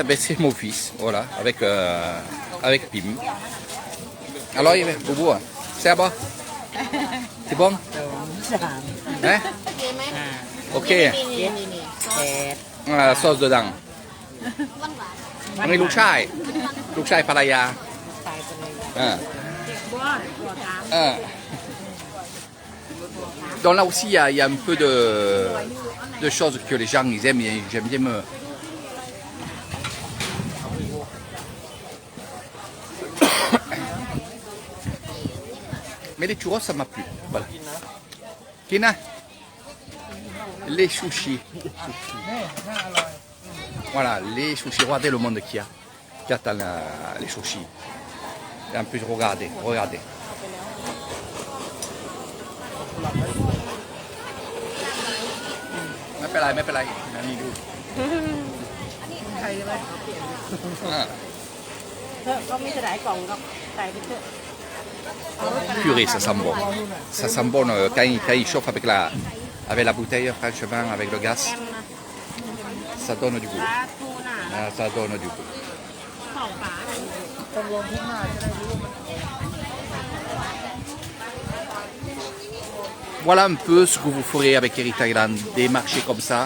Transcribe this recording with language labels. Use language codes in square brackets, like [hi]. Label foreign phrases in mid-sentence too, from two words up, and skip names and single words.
[fr] Ben, c'est mon fils, voilà, avec Pim. Alors, Boubou, c'est bon? C'est bon? Hein? Ok. La sauce dedans. Oui, [th] ลูกชายภรรยา [fr] Donc là aussi, il y a un peu de choses que les gens ils aiment. J'aime bien me... Mais les churros, ça m'a plu. Voilà. Kina, les sushis. Voilà, les sushis. Regardez le monde qu'il y a. Qui attend les sushis. Et en plus, regardez. [th] ไม่เป็นไรอันนี้ดู ก็ไม่จะได้กล่องก็ใส่ไปเถอะ [fr] Purée, ça sent bon. Ça sent bon quand il chauffe avec la bouteille, franchement, avec le gaz. Ça donne du goût. Ça donne du goût. Voilà un peu ce que vous ferez avec Eric Thailand, des marchés comme ça.